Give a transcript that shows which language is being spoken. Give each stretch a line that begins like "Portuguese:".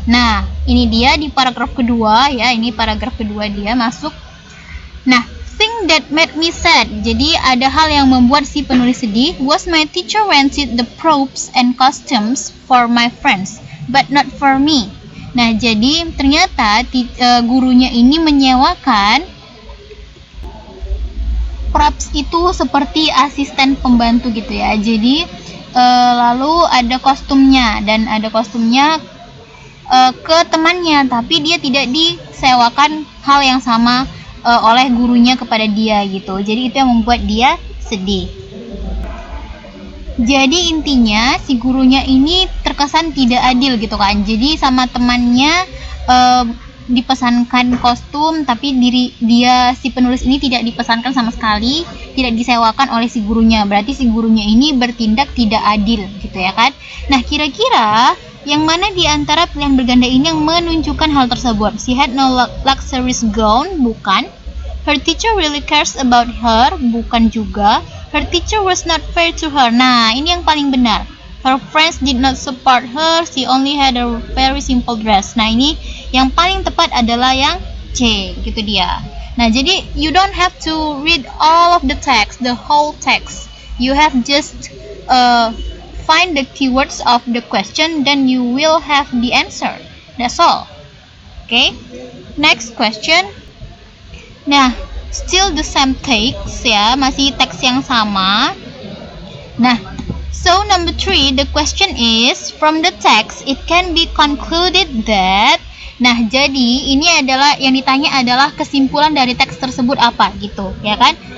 Indonesian: Nah, ini dia di paragraf kedua ya, ini paragraf kedua dia masuk.
English: Nah, thing that made me sad.
Indonesian: Jadi ada hal yang membuat si penulis sedih.
English: Was my teacher rented the props and costumes for my friends, but not for me.
Indonesian: Nah, jadi ternyata gurunya ini menyewakan props itu seperti asisten pembantu gitu ya. Jadi lalu ada kostumnya dan ada kostumnya ke temannya, tapi dia tidak disewakan hal yang sama oleh gurunya kepada dia gitu. Jadi itu yang membuat dia sedih. Jadi intinya si gurunya ini terkesan tidak adil gitu kan. Jadi sama temannya dipesankan kostum, tapi dia si penulis ini tidak dipesankan sama sekali, tidak disewakan oleh si gurunya. Berarti si gurunya ini bertindak tidak adil gitu ya kan. Nah, kira-kira yang mana di antara pilihan berganda ini yang menunjukkan hal tersebut?
English: She had no luxurious gown,
Indonesian: bukan.
English: Her teacher really cares about her, bukan juga. Her teacher was not fair to her.
Indonesian: Nah, ini yang paling benar.
English: Her friends did not support her, she only had a very simple dress.
Indonesian: Nah, ini yang paling tepat adalah yang C, gitu dia. Nah, jadi
English: you don't have to read all of the text, the whole text. You have just find the keywords of the question, then you will have the answer. That's all. Okay? Next question.
Indonesian: Nah,
English: still the same text
Indonesian: ya, masih teks yang sama.
English: Nah, so number 3, the question is, from the text, it can be concluded that.
Indonesian: Nah, jadi ini adalah yang ditanya adalah kesimpulan dari teks tersebut apa gitu, ya kan?